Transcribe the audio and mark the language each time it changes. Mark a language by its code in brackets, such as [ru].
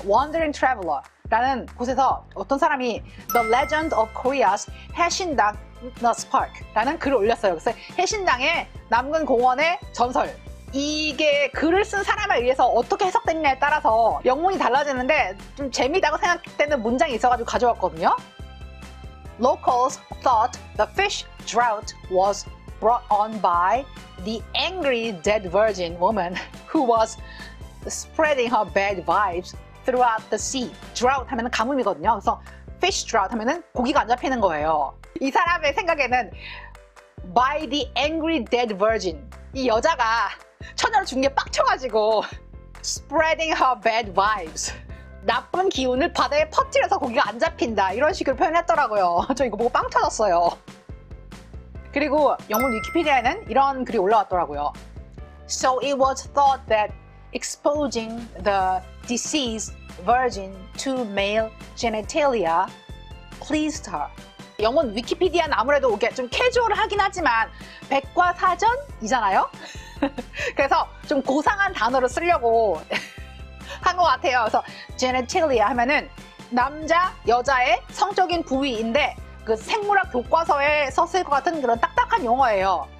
[ko] Wandering Traveler 라는 곳에서 어떤 사람이 The Legend of Korea's 해신당 Nut Park 라는 글을 올렸어요. 그래서 해신당의 남근 공원의 전설. 이게 글을 쓴 사람에 의해서 어떻게 해석됐냐에 따라서 영문이 달라지는데 좀 재미있다고 생각되는 문장이 있어가지고 가져왔거든요. [en] Locals thought the fish drought was brought on by the angry dead virgin woman who was spreading her bad vibes throughout the sea. [ko] Drought 하면은 가뭄이거든요. 그래서 [en] fish drought [ko] 하면은 고기가 안 잡히는 거예요. 이 사람의 생각에는 [en] by the angry dead virgin. [ko] 이 여자가 처녀를 죽는 게 빡쳐가지고 [en] spreading her bad vibes. [ko] 나쁜 기운을 바다에 퍼뜨려서 고기가 안 잡힌다. 이런 식으로 표현했더라고요. 저 이거 보고 빵 터졌어요. 그리고 영문 위키피디아에는 이런 글이 올라왔더라고요. [en] So it was thought that exposing the deceased virgin to male genitalia pleased her. [ko] 영문 위키피디아는 아무래도 이게 좀 캐주얼하긴 하지만 백과사전이잖아요? 그래서 좀 고상한 단어를 쓰려고 한 것 같아요. 그래서 genitalia 하면은 남자, 여자의 성적인 부위인데 그 생물학 교과서에 썼을 것 같은 그런 딱딱한 용어예요.